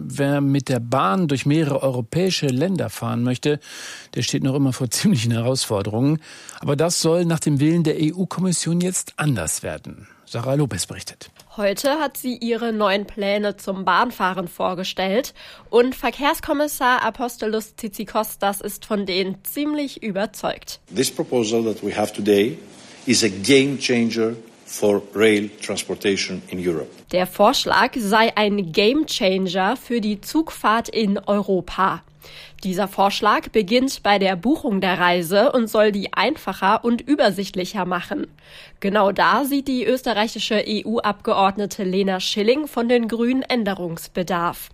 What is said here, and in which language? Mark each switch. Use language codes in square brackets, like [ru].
[de] Wer mit der Bahn durch mehrere europäische Länder fahren möchte, der steht noch immer vor ziemlichen Herausforderungen. Aber das soll nach dem Willen der EU-Kommission jetzt anders werden. Sarah Lopez berichtet. Heute hat sie ihre neuen Pläne zum Bahnfahren vorgestellt. Und Verkehrskommissar Apostolos Tsitsikostas ist von denen ziemlich überzeugt. [en] This proposal that we have today is a game changer for rail transportation in Europe. [de] Der Vorschlag sei ein Game Changer für die Zugfahrt in Europa. Dieser Vorschlag beginnt bei der Buchung der Reise und soll die einfacher und übersichtlicher machen. Genau da sieht die österreichische EU-Abgeordnete Lena Schilling von den Grünen Änderungsbedarf.